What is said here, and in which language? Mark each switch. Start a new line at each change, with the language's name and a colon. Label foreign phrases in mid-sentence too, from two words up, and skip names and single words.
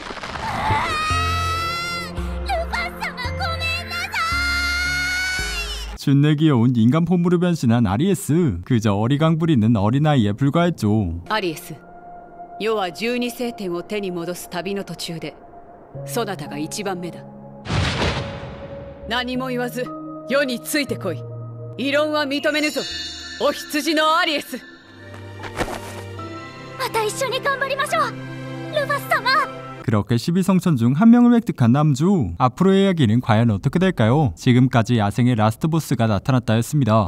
Korean: 준내 귀여운 인간 폼으로 변신한 아리에스. 그저 어리광 부리는 어린아이에 불과했죠.
Japanese: アリエス、世は12聖典を手に戻す旅の途中でそなたが一番目だ。何も言わず世についてこい。異論は認めぬぞ、お羊のアリエス。また一緒に頑張りましょう、ルファス様。
Korean: 그렇게 12성천 중 한 명을 획득한 남주. 앞으로의 이야기는 과연 어떻게 될까요? 지금까지 야생의 라스트 보스가 나타났다였습니다.